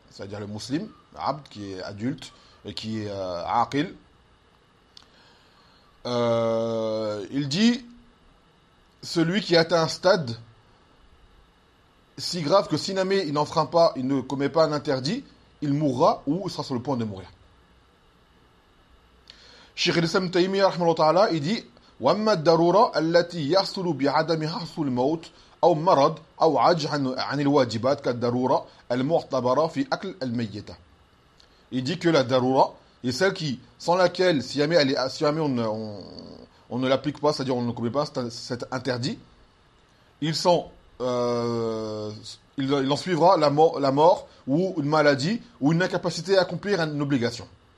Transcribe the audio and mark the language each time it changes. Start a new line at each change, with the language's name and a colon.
French: C'est-à-dire le muslim, l'abd qui est adulte et qui est aqil. Il dit celui qui atteint un stade si grave que si jamais il n'enfreint pas, il ne commet pas un interdit, il mourra ou il sera sur le point de mourir. Cheikh Issam Taymi, il dit
Arabic: وَمَّا الدَّرُورَةُ الَّتِي يَحْصُلُ بِعَدَمِهَا حَصُلُ الْمَوْتِ أَوْ مَرَضٍ أَوْ عَجْزٍ عَنِ الْوَاجِبَاتِ كَالدَّرُورَةِ الْمُعْتَبَرَةِ فِي أَكْلِ الْمَيِّتِ.
French: Il dit que la darura est celle qui, sans laquelle, si jamais, elle est, si jamais on ne l'applique pas, c'est-à-dire on ne commet pas cet interdit, il en suivra la mort ou une maladie ou une incapacité à accomplir une obligation.